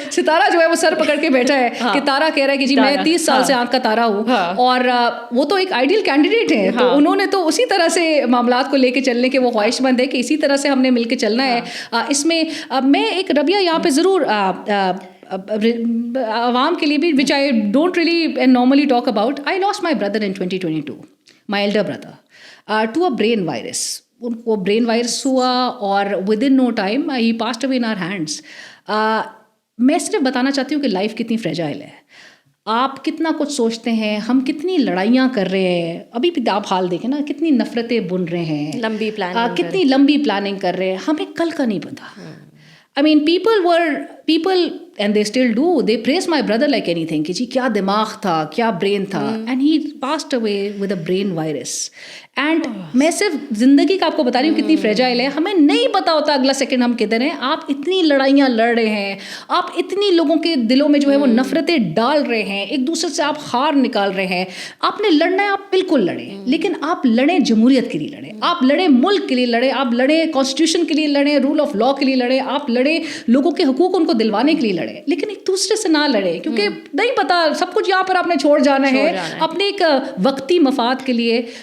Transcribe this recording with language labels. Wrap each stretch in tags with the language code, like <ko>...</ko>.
<ur>ستارہ جو ہے وہ سر پکڑ کے بیٹھا ہے کہ تارا کہہ رہا ہے کہ جی میں 30 سال سے آنکھ کا تارا ہوں, اور وہ تو ایک آئیڈیل کینڈیڈیٹ ہے, تو انہوں نے تو اسی طرح سے معاملات کو لے کے چلنے کے وہ خواہش مند ہے کہ اسی طرح سے ہم نے مل کے چلنا ہے. اس میں میں ایک ربیہ یہاں پہ ضرور عوام کے لیے بھی,</ur> <en>which I don't really normally talk about. I lost my brother in 2022, my elder brother, to a brain virus.</en> <ur>ان کو برین وائرس ہوا اور</ur> <en>Within no time ہی passed away in our hands.</en> <ur>میں صرف بتانا چاہتی ہوں کہ life کتنی فریجائل ہے. آپ کتنا کچھ سوچتے ہیں, ہم کتنی لڑائیاں کر رہے ہیں, ابھی بھی آپ حال دیکھیں نا, کتنی نفرتیں بن رہے ہیں, لمبی پلاننگ, کتنی لمبی پلاننگ کر رہے ہیں, ہمیں کل کا نہیں پتا.</ur> <en>I mean people and they still do, they praise my brother like anything</en> <ur>کہ جی کیا دماغ تھا, کیا برین تھا,</ur> <en>and he passed away with a brain virus.</en> <ur>And میں صرف زندگی کا آپ کو بتا رہی ہوں کتنی فریجائل ہے, ہمیں نہیں پتا ہوتا اگلا سیکنڈ ہم کدھر ہیں. آپ اتنی لڑائیاں لڑ رہے ہیں, آپ اتنی لوگوں کے دلوں میں جو ہے وہ نفرتیں ڈال رہے ہیں, ایک دوسرے سے آپ خار نکال رہے ہیں. آپ نے لڑنا ہے, آپ بالکل لڑیں, لیکن آپ لڑیں جمہوریت کے لیے لڑیں, آپ لڑیں ملک کے لیے لڑیں, آپ لڑیں کانسٹیٹیوشن کے لیے لڑیں, رول آف لا کے لیے لڑیں, آپ لڑیں لوگوں کے حقوق ان کو دلوانے کے لیے لڑیں, لیکن ایک دوسرے سے نہ لڑیں, کیونکہ نہیں پتا سب کچھ یہاں پر آپ نے چھوڑ جانا ہے اپنے ایک وقتی مفاد کے لیے.</ur>